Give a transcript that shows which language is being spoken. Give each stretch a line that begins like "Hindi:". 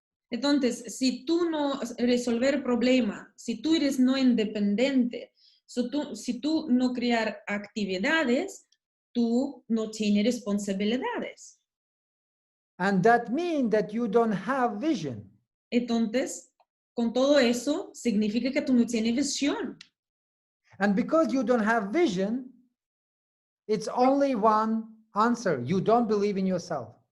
Spanish: Entonces, si tú no resolver problema, si tú eres no independiente, si tú no crear actividades, tú no tienes responsabilidades.
English: And that means that you don't have vision.
Spanish: Entonces, con todo eso, significa que tú no tienes visión.
English: And because you don't have vision, it's only one answer. You don't believe in yourself.